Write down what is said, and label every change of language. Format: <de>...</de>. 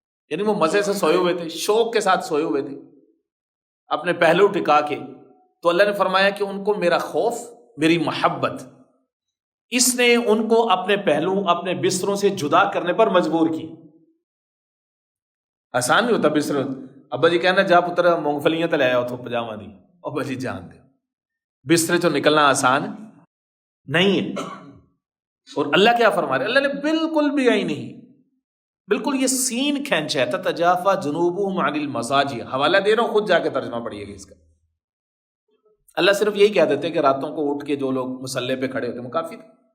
<ur>یعنی وہ مزے سے سوئے ہوئے تھے، شوق کے ساتھ سوئے ہوئے تھے اپنے پہلو ٹکا کے، تو اللہ نے فرمایا کہ ان کو میرا خوف، میری محبت، اس نے ان کو اپنے پہلو، اپنے بستروں سے جدا کرنے پر مجبور کی. آسان نہیں ہوتا بستر.</ur> <pa>ابا جی کہنا جا پتر مونگ پھلیاں تو لے آؤ تو پجامہ دی، ابا جی جان دے، بسترے تو نکلنا آسان نہیں ہے.</pa> <ur>اور اللہ کیا فرما رہے، اللہ نے بالکل بھی آئی نہیں، بالکل یہ سین کھینچا ہے.</ur> <ar>تتجافی جنوبہم عن المضاجع،</ar> <ur>حوالہ دے رہا ہوں، خود جا کے ترجمہ پڑھیے گا اس کا. اللہ صرف یہی کہہ دیتے کہ راتوں کو اٹھ کے جو لوگ مصلے پہ کھڑے ہوتے ہیں وہ کافی تھے.</ur>